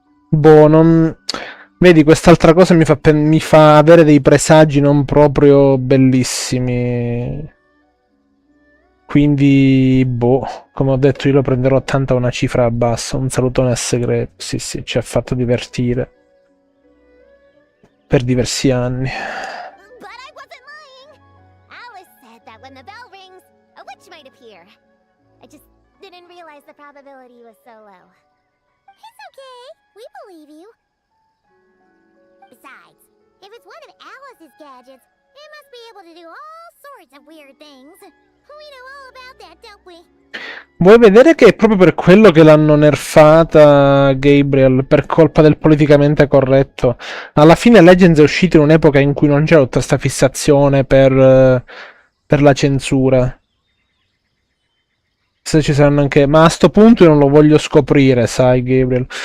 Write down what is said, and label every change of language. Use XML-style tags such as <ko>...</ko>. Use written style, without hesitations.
<it>Boh, non... Vedi, quest'altra cosa mi fa avere dei presagi non proprio bellissimi. Quindi, boh, come ho detto, io lo prenderò tanto a una cifra bassa. Un salutone a segreto. Sì, sì, ci ha fatto divertire. Per diversi anni.</it> <en>But I wasn't lying. Alice said that when the bell rings, a witch might appear. I just didn't realize the probability was so low. It's okay. We believe you. Besides, if it's one of Alice's gadgets, it must be able to do all sorts of weird things. We know all about that, don't we?</en> <it>Vuoi vedere che è proprio per quello che l'hanno nerfata, Gabriel, per colpa del politicamente corretto? Alla fine Legends è uscito in un'epoca in cui non c'era tutta questa fissazione per la censura. Se ci saranno anche... Ma a sto punto io non lo voglio scoprire, sai, Gabriel.</it>